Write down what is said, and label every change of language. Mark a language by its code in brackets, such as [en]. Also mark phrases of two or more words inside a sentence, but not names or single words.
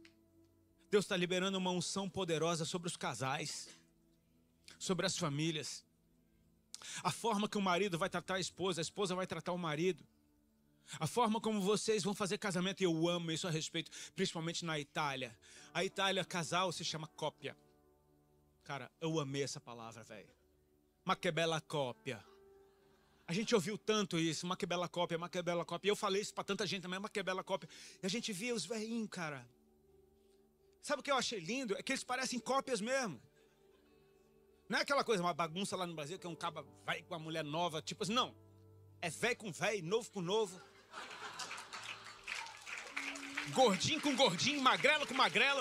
[pt] Deus está liberando uma unção poderosa sobre os casais, sobre as famílias. A forma que o marido vai tratar a esposa vai tratar o marido. A forma como vocês vão fazer casamento, e eu amo isso a respeito, principalmente na Itália. A Itália, casal se chama cópia. Cara, eu amei essa palavra, velho. [it] Ma che bella cópia. [pt] A gente ouviu tanto isso, [it] ma che bella cópia, ma che bella cópia. [pt] E eu falei isso pra tanta gente também, [it] ma che bella cópia. [pt] E a gente via os velhinhos, cara. Sabe o que eu achei lindo? É que eles parecem cópias mesmo. Não é aquela coisa, uma bagunça lá no Brasil, que é um caba velho com uma mulher nova, tipo assim, não. É velho com velho, novo com novo. Gordinho com gordinho, magrelo com magrelo.